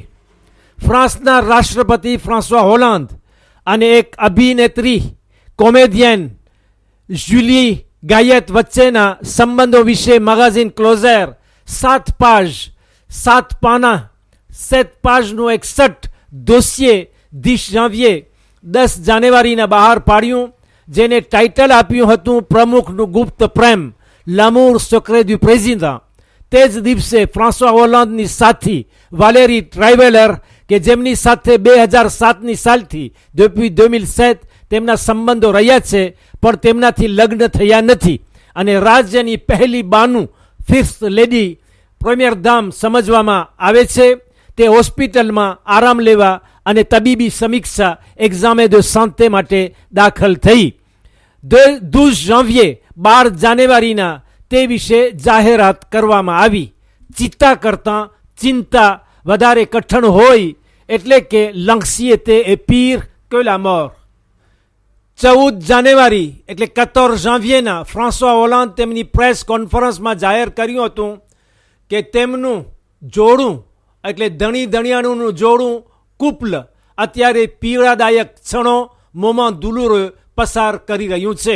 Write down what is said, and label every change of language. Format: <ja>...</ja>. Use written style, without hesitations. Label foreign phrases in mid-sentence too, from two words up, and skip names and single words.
<gu>ફ્રાન્સના રાષ્ટ્રપતિ ફ્રાન્સવા હોલાન્દ અને એક અભિનેત્રી કોમેડિયન જુલી ગાયેત વચ્ચેના સંબંધો વિશે મેગેઝિન ક્લોઝર 7 પાનાનું એક</gu> <fr>sept dossiers</fr> <gu>10 જાન્વિયે 10 જાન્યુઆરીના બહાર પાડ્યું, જેને ટાઇટલ આપ્યું હતું પ્રમુખનું ગુપ્ત પ્રેમ,</gu> <fr>l'amour secret du président.</fr> <gu>તે જ દિવસે ફ્રાન્સવા હોલાન્દની સાથી વાલેરી ટ્રાઇવેલર કે જેમની સાથે 2007ની સાલથી</gu> <fr>depuis 2007</fr> <gu>તેમના સંબંધો રહ્યા છે પણ તેમનાથી લગ્ન થયા નથી અને રાજ્યની પહેલી બાનું</gu> <en>first lady,</en> <fr>première dame</fr> <gu>સમજવામાં આવે છે, તે હોસ્પિટલમાં આરામ લેવા અને તબીબી સમીક્ષા</gu> <fr>examen de santé</fr> <gu>માટે દાખલ થઈ. 12 જાન્વિયે 12 જાન્યુઆરીના તે વિશે જાહેરાત કરવામાં આવી. ચિંતા કરતાં ચિંતા વધારે કઠણ હોય એટલે કે</gu> <fr>l'anxiété est pire que la mort.</fr> <gu>14 જાન્યુઆરી એટલે 14 જાન્યુઆરીના ફ્રાન્સવા હોલાન્ડ તેમની પ્રેસ કોન્ફરન્સમાં જાહેર કર્યું હતું કે તેમનું જોડું એટલે ધણી ધણિયાણુંનું જોડું કુપલ અત્યારે પીડાદાયક ક્ષણો</gu> <fr>moments douloureux</fr> <gu>પસાર કરી રહ્યું છે.</gu>